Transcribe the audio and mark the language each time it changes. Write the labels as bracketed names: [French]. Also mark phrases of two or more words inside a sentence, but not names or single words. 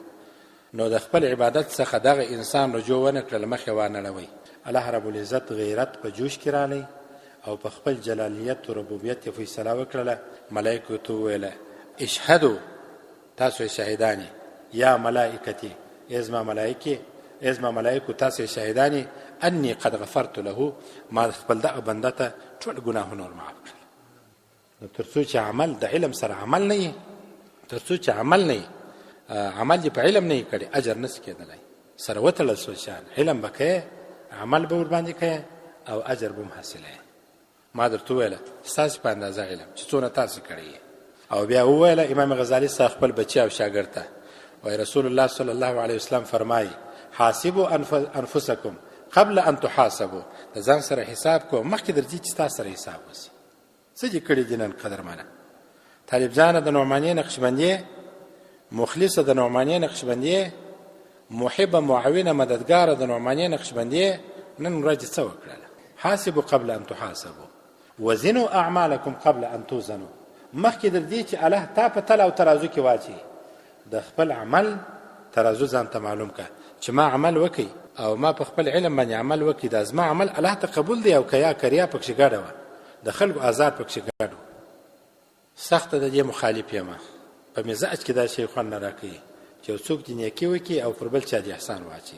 [Pashto] نو د خپل عبادت څخه دغه انسان رجوع ونه کړل، مخې وانه لوي. الله رب العزت غیرت په جوش کې رالی او په خپل جلالیت او ربوبیت یې فیصله وکړله. ملایکو ته وویله اشهدو تاسو شاهدانی [Arabic] یا ملائکتی، [Pashto] ازما ملائکه ازما ملائکو تاسو شاهدانی [Arabic] انی قد غفرت له، [Pashto] ما خپل دغه بنده ته ټول ګناهونه معاف کړل. نو تر څو چې عمل د علم سره عمل نه وي، تر څو چې عمل نه وي، عمل دې په علم نه کړي اجر نس کېدلی. سره وتړل سو شان علم به کوې، عمل به ور باندې کوې او اجر به هم حاصلوې. ما درته وویله ستاسې په اندازه علم چې څونه تاسې کړی. او بیا وویله امام غزالی صاحب خپل بچی او شاګرد ته وایي رسول الله [Arabic] صلی الله علیه وسلم [Pashto] فرمایي [Arabic] حاسبوا انفسکم قبل ان تحاسبوا، [Pashto] د ځان سره حساب کو مخکې درځي چې تاسو سره حساب وشي. څه دې کړي دي نن قدرمنه؟ طالب جانه د نعماني نقشبندیه، مخلصه د نعماني نقشبندیه، محبه معاونه مددګاره د نعماني نقشبندیه، نن ورځ څه وکړه؟ [Arabic] حاسبوا قبل ان تحاسبوا وزنوا اعمالکم قبل ان توزنوا. [Pashto] مخکې درځي چې الله تا په تل او ترازو کې واچي، د خپل عمل ترازو ځان ته معلوم کا چې ما عمل وکي او ما په خپل علم باندې عمل وکي، دا زما عمل الله ته قبول دی او کیا کریا پکې ګډه و، د خلکو آزار پکې ګډو. سخت د دې مخالف یم، په مزاج کې دا شی خوان نه راکړي چې څوک دې نیکی وکي او پر بل چا دې احسان واچي.